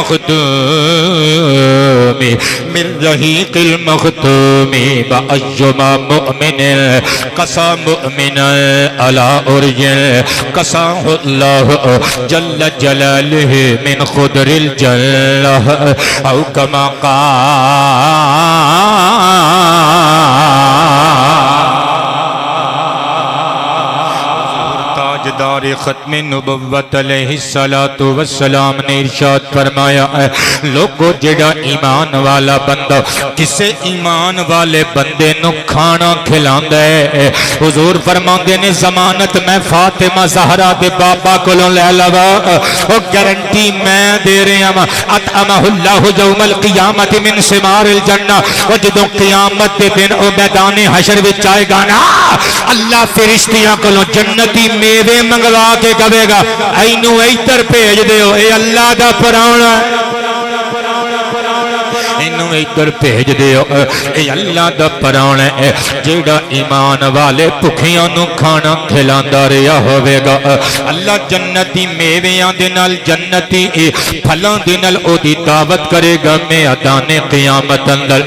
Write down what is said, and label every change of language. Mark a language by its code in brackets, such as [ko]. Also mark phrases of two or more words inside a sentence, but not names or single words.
[ar] مختومي و أيما مؤمن كسا مؤمنا على عري كساه الله جل جلاله من خضر الجنة أو كما تاجدار [pa] ਖ਼ਤਮ ਨਬੁੱਵਤ [ar] عليه الصلاة والسلام [pa] ਨੇ ਇਰਸ਼ਾਦ ਫ਼ਰਮਾਇਆ ਹੈ ਲੋਕੋ ਜਿਹੜਾ ਈਮਾਨ ਵਾਲਾ ਬੰਦਾ ਕਿਸੇ ਈਮਾਨ ਵਾਲੇ ਬੰਦੇ ਨੂੰ ਖਾਣਾ ਖਿਲਾਂਦਾ ਹੈ ਹਜ਼ੂਰ ਫ਼ਰਮਾਂਦੇ ਨੇ ਜ਼ਮਾਨਤ ਮੈਂ ਫ਼ਾਤਿਮਾ ਜ਼ਹਿਰਾ ਦੇ ਬਾਬਾ ਕੋਲੋਂ ਲੈ ਲਵਾਂ ਓ ਗਾਰੰਟੀ ਮੈਂ ਦੇ ਰਿਹਾ ਹਾਂ [ar] أطعمه الله يوم القيامة من ثمار الجنة [pa] ਓ ਜਦੋਂ ਕਿਆਮਤ ਦੇ ਦਿਨ ਓ ਮੈਦਾਨ ਹਸ਼ਰ ਵਿੱਚ ਆਏਗਾ ਨਾ ਅੱਲਾਹ ਫ਼ਰਿਸ਼ਤਿਆਂ ਕੋਲੋਂ ਜੰਨਤੀ ਮੇਵੇ ਮੰਗਵਾ ਕੇ ਕਹੇਗਾ ਇਨੂੰ ਇੱਧਰ ਭੇਜ ਦਿਓ ਏ ਅੱਲਾਹ ਦਾ ਪਰਾਹੁਣਾ ਇਨੂੰ ਇੱਧਰ ਭੇਜ ਦਿਓ ਏ ਅੱਲਾਹ ਦਾ ਪਰਾਹੁਣਾ ਹੈ ਜਿਹੜਾ ਈਮਾਨ ਵਾਲੇ ਭੁੱਖਿਆਂ ਨੂੰ ਖਾਣਾ ਖਿਲਾਂਦਾ ਰਿਹਾ ਹੋਵੇਗਾ ਅੱਲਾਹ ਜੰਨਤੀ ਮੇਵਿਆਂ ਦੇ ਨਾਲ ਜੰਨਤੀ ਫਲਾਂ ਦੇ ਨਾਲ ਓਦੀ ਦਾਵਤ ਕਰੇਗਾ ਮੈਦਾਨੇ ਕਿਆਮਤ ਅੰਦਰ।